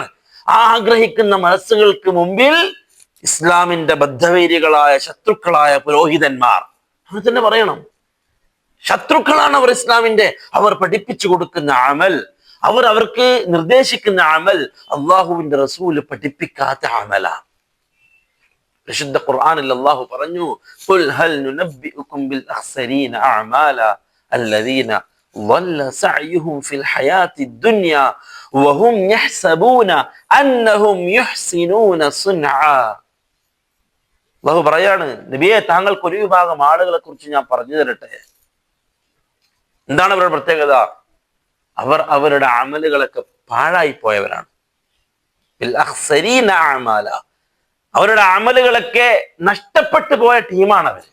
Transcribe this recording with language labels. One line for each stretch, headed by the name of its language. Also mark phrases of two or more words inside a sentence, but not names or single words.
Malayalam: ആ ആഗ്രഹിക്കുന്ന മനസ്സുകൾക്ക് മുമ്പിൽ ഇസ്ലാമിന്റെ ബദ്ധവൈരികളായ ശത്രുക്കളായ പുരോഹിതന്മാർ, അങ്ങനെ തന്നെ പറയണം, ശത്രുക്കളാണ് അവർ ഇസ്ലാമിന്റെ. അവർ പഠിപ്പിച്ചു കൊടുക്കുന്ന അമൽ, അവർക്ക് നിർദ്ദേശിക്കുന്ന അമൽ അള്ളാഹുവിന്റെ റസൂല് പഠിപ്പിക്കാത്ത അമലാണ്. വിശുദ്ധ ഖുർആനിൽ അള്ളാഹു പറഞ്ഞു,
Arabic: قل هل ننبئكم بالأخسرين أعمالا الذين ضل سعيهم في الحياة الدنيا وهم يحسبون أنهم يحسنون صنعا.
Malayalam: അള്ളാഹു പറയാണ്, നബിയെ താങ്കൾക്ക് ഒരു വിഭാഗം ആളുകളെ കുറിച്ച് ഞാൻ പറഞ്ഞു തരട്ടെ. എന്താണ് അവരുടെ പ്രത്യേകത? അവർ അവരുടെ അമലുകളൊക്കെ പാഴായി പോയവരാണ്. അവരുടെ അമലുകളൊക്കെ നഷ്ടപ്പെട്ടു പോയ ടീമാണ് അവർ.